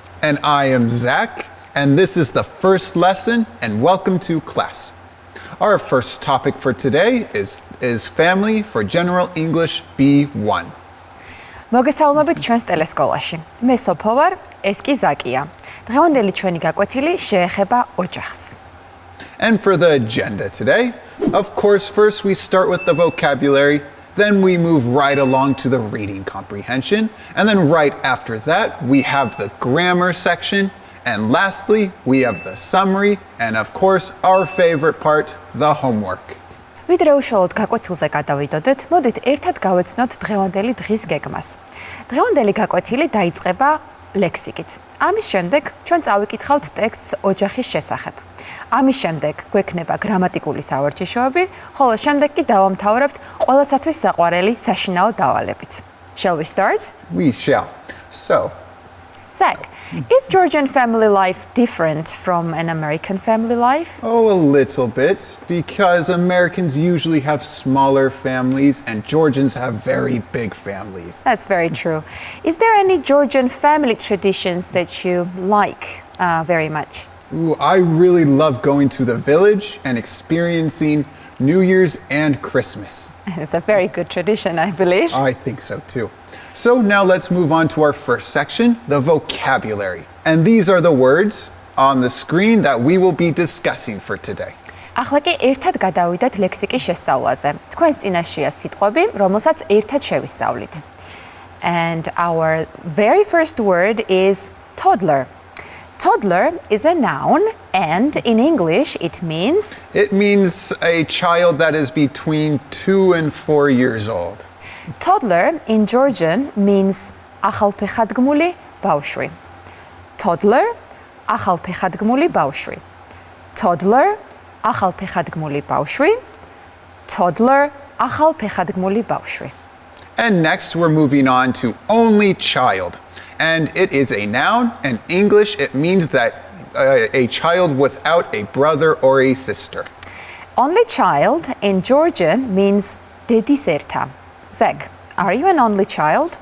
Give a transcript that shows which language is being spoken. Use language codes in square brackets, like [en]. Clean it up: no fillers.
[en] And I am Zach, and this is the first lesson, and welcome to class. Our first topic for today is family for General English B1. [ka] მოგესალმებით ჩვენს ტელესკოლაში. მე სოფო ვარ, ეს კი ზაკია. დღევანდელი ჩვენი გაკვეთილი შეეხება ოჯახს. [en] And for the agenda today, of course, first we start with the vocabulary, then we move right along to the reading comprehension, and then right after that, we have the grammar section, and lastly, we have the summary, and of course, our favorite part, the homework. [ka] ვიდრე უშუალოდ გაკვეთილზე გადავიდოდეთ, მოდით ერთად გავეცნოთ დღევანდელი დღის გეგმას. დღევანდელი გაკვეთილი დაიწყება ლექსიკით. ამის შემდეგ ჩვენ წავიკითხავთ ტექსტს ოჯახის შესახებ. ამის შემდეგ გვექნება გრამატიკული სავარჯიშოები, ხოლო შემდეგ კი დავამთავრებთ ყველასათვის საყვარელი საშინაო დავალებით. [en] Shall we start? We shall. So, Zach, is Georgian family life different from an American family life? oh, a little bit, because Americans usually have smaller families and Georgians have very big families. That's very true. Is there any Georgian family traditions that you like very much? Ooh, I really love going to the village and experiencing New Year's and Christmas. It's a very good tradition, I believe. I think so too. So now let's move on to our first section, the vocabulary. And these are the words on the screen that we will be discussing for today. [ka] ახლა კი ერთად გადავიდეთ ლექსიკის შესწავლაზე. თქვენს წინაშია სიტყვები, რომელსაც ერთად შევისწავლით. [en] And our very first word is toddler. Toddler is a noun, and in English it means It means a child that is between 2 and 4 years old. toddler in Georgian means [ka] ახალფეხადგმული ბავშვი. Toddler ახალფეხადგმული ბავშვი. Toddler ახალფეხადგმული ბავშვი. Toddler ახალფეხადგმული ბავშვი. [en] And next we're moving on to only child. And it is a noun. In English, it means that a child without a brother or a sister. Only child in Georgian means [ka] dedis erta. [en] Zach, are you an only child?